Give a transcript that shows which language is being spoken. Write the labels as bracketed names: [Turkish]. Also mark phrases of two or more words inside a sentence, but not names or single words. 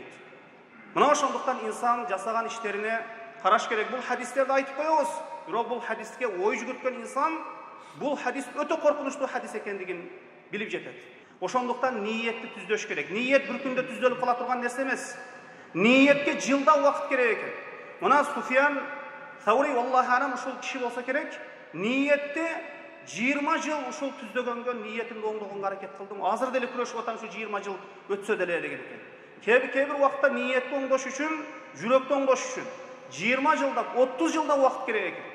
[Kyrgyz] Мына ошондуктан инсан жасаган иштерине караш керек. Бул хадистерди айтып коебуз, бирок бул хадиске ой жүгүрткөн инсан бул хадис өтө коркунучтуу хадис экендигин билип жетет. Ошондуктан ниетти түздөш керек. Ниет бир күндө түзөлүп кала турган нерсе эмес. Ниетке жылда убакыт керек экен. Мына Суфиян Саури [Arabic] الله عليم [Kyrgyz] ушул киши болсо керек, ниетти 20 жыл ушул түздөгөнгө ниетимди оңдогонго аракет кылдым. Азыр деле күрөшүп атам, ушу 20 жыл өтсө деле деген экен. Кээ бир убакта ниетти оңдош үчүн, жүрөктү оңдош үчүн 20 жылда, 30 жылда убакыт керек экен.